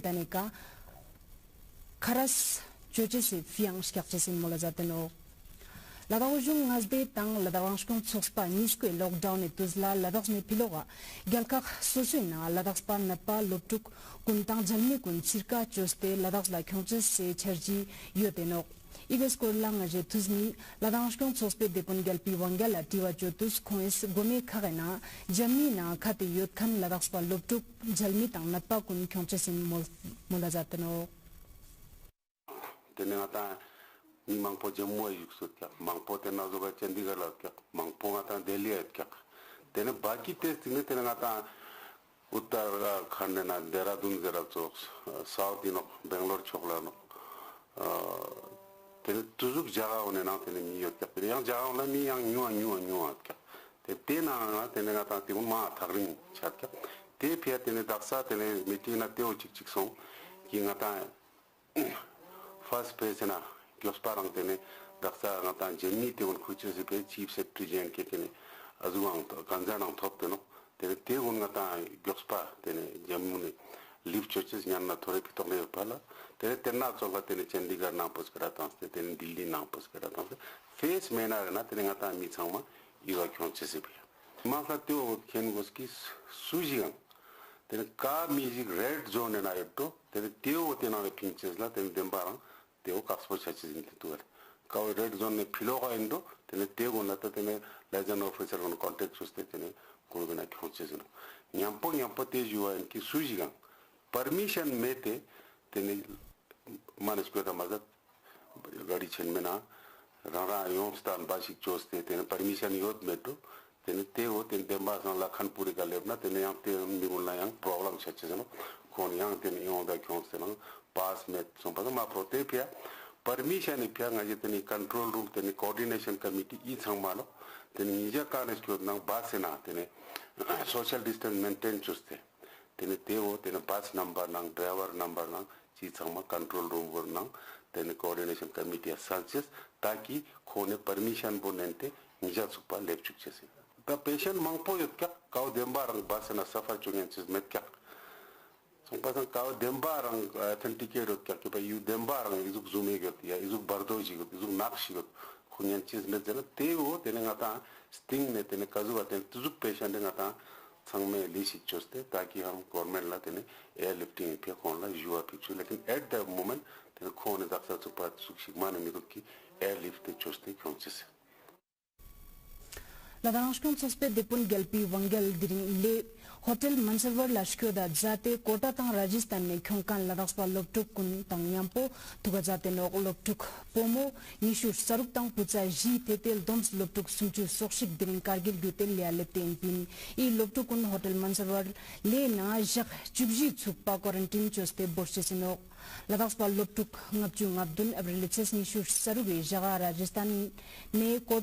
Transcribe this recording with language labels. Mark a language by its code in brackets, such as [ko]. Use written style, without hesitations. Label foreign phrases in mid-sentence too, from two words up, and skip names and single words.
[lbj] taneka kharas churches fiang skakches in molazateno Ladawjung ngazde tang ladawangshkon tsospa nisko lockdown etuzla ladax ne piloga galkak sosuna ladaxpa natpa loptuk kuntang jalmi kun cirka choste ladax la khonches se charji yoteno ibes korlang je tuzni ladawangshkon tsospe depon galpi wangala tiwa chotus khois gome khagena jamni na khate yot khan ladaxpa loptuk jalmi tang natpa kun khonches in molazateno tenengata mangpo jammu yuksut kya mangpo tena zoga chandigarh kya mangpo ngata delhi kya tene baki test ne tenengata uttarakhand na dehradun zera chok south ino bangalore chokla no tene tuzuk jaga one na tene mi yot kya yang jaga na mi yang nyu kya te tena tenengata te ma thagring chat kya te phya tene daksa tene meeting na teo chik song ki ngata [en] first page [lbj] na Gosparang tene daksa ngata jenni te on kuchese pe [en] chief secretary [lbj] jen ke tene azuang kanjanang thop teno tene te on ngata Gospa tene jamune live churches nyanna thore pitone pala tene tenna chola tene Chandigarh na pos karata tene Delhi na pos karata face mena na tene ngata mi changma iwa khonchese pe ma ka te o ken goski sujigang tene ka music [en] red zone [lbj] na etto tene te o tena pinches la tene dembarang teo kaspo chachis in tuar kaw [en] red zone [lbj] ne philoga indo tene tego nata tene [en] liaison officer [lbj] on contact chuste tene kurgana khonches no nyampo te juwa in ki sujigang permission mete tene manes ko mazat gadi chen mena rara yom stan basic choste tene permission yot meto tene tego tene demba san lakhanpuri ka lebna tene yang te migulna yang problem chachis no kon yang tene yoda khonse no pass met sompada ma protepia permission ipya ngaje teni [en] control room [lbj] teni [en] coordination committee [lbj] I sangmalo teni nija kanes ko nang basena teni [en] social distance maintain [lbj] chuste teni teo teni [en] pass number [lbj] nang [en] driver number [lbj] nang chi sangma [en] control room [lbj] vor nang teni [en] coordination committee [lbj] sanchez taki khone permission bonente nija supa lep chukchese ta patient mangpo yot kya kaw dembar basena safa chungenches met kya Pasan kaw dembarang authenticate kya ke pa yu dembarang izuk zume got ya izuk bardoji got izuk nakshi got khunyan cheez me jana teo tene ngata sting ne tene kazu aten tuzuk patient ngata sangme lisi choste taki ham government la tene airlifting pe kon la jua picture lekin [en] at the moment [lbj] tene khone daksa chupa sukshik mane mi ki airlift choste khonchese Ladangshkon sospe depon gelpi wangal diring le hotel Mansalwar lashkyo da jate kota tang Rajasthan ne khongkan ladakspa loptuk kun tang yampo tuga jate nok loptuk pomo nishu saruk tang pucha ji tetel doms loptuk sumchu sokshik diring kargil gutel le lepte pin I loptuk kun hotel Mansalwar le na jak chubji chuppa quarantine choste borchesino Ladakspa loptuk ngapchu ngabdun abrileches nishu saruge jaga Rajasthan ne kota ne bas